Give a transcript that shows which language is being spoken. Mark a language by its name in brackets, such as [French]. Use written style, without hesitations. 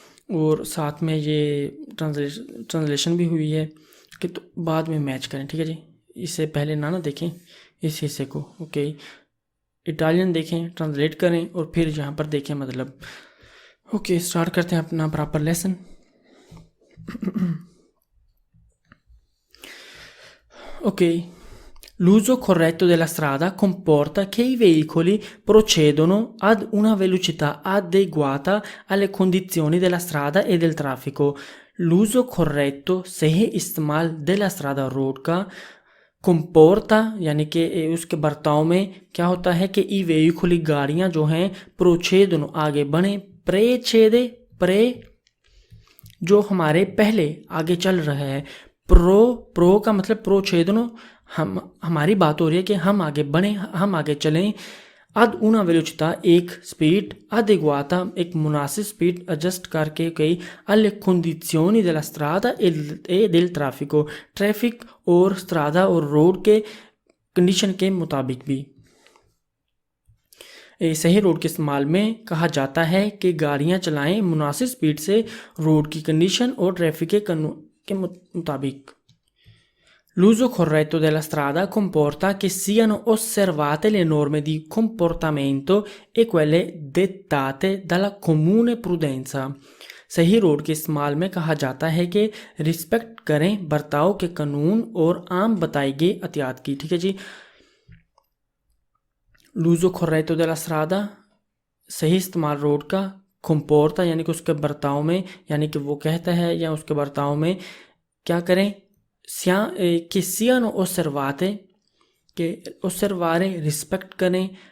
[Hindi] और साथ में ये ट्रांसलेशन भी हुई है कि तो बाद में मैच करें, ठीक है जी। इससे पहले ना देखें इस हिस्से को, ओके, इटालियन देखें, ट्रांसलेट करें और फिर यहाँ पर देखें मतलब। ओके, स्टार्ट करते हैं अपना proper lesson. [Italian] ओके, l'uso corretto della strada comporta che i veicoli procedono ad una velocità adeguata alle condizioni della strada e del traffico. [Hindi] L'uso corretto, सही इस्तेमाल della strada रोड का, कंपोर्टा यानी कि उसके बर्ताव में क्या होता है कि ई वेहिकुली गाड़ियाँ जो हैं प्रोछेदन आगे बढ़ें, प्रे जो हमारे पहले आगे चल रहा है, प्रो का मतलब प्रोछेदनो, हमारी बात हो रही है कि हम आगे बढ़ें, हम आगे चलें। ad una velocità एक स्पीड, adeguata एक मुनासिब स्पीड एडजस्ट करके गई, alle condizioni della strada e del traffico, traffic और स्ट्रादा और रोड के कंडीशन के मुताबिक भी। सही रोड के इस्तेमाल में कहा जाता है कि गाड़ियां चलाएं मुनासिब स्पीड से, रोड की कंडीशन और ट्रैफिक के मुताबिक। [Italian] L'uso corretto della strada comporta che siano osservate le norme di comportamento e quelle dettate dalla comune prudenza. [Hindi] सही रोड के इस्तेमाल में कहा जाता है कि रिस्पेक्ट करें बर्ताव के कानून और आम बताई गई एहतियात की, ठीक है जी। L'uso corretto della strada, सही इस्तेमाल रोड का, comporta यानी कि उसके बर्ताव में, यानी कि वो कहता है या उसके बर्ताव में क्या करें, che siano osservate, che osservare respect करें,